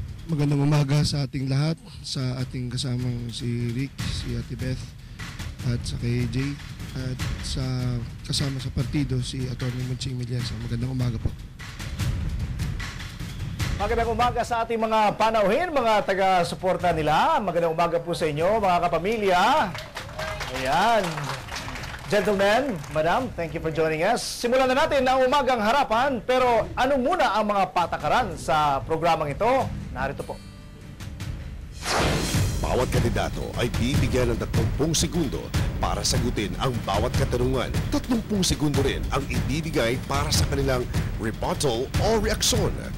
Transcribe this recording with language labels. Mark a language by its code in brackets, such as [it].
[tl] Magandang umaga sa ating lahat, sa ating kasamang si Rick, si Ate Beth, at sa kay Jay, at sa kasama sa partido si Atty. Munching Meliesa. Magandang umaga po. Magandang umaga sa ating mga panauhin, mga taga-suporta nila. Magandang umaga po sa inyo, mga kapamilya. Ayan. [en] Gentlemen, madam, thank you for joining us. [tl] Simulan na natin ang umagang harapan, pero ano muna ang mga patakaran sa programang ito? Narito po. Bawat kandidato ay bibigyan ng 30 segundo para sagutin ang bawat katanungan. 30 segundo rin ang ibibigay para sa kanilang rebuttal o reaksyon.